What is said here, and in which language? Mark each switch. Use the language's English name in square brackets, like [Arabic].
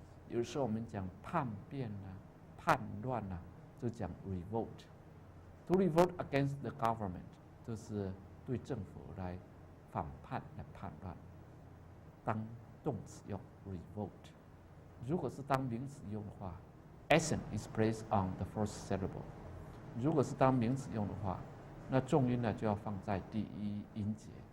[Chinese] 有时候我们讲叛变啊、叛乱啊，就讲 revolt。 [English] To revolt against the government， [Chinese] 就是对政府来反叛、来叛乱。当动词用 revolt。如果是当名词用的话 [English] accent is placed on the first syllable。 [Chinese] 如果是当名词用的话，那重音呢就要放在第一音节。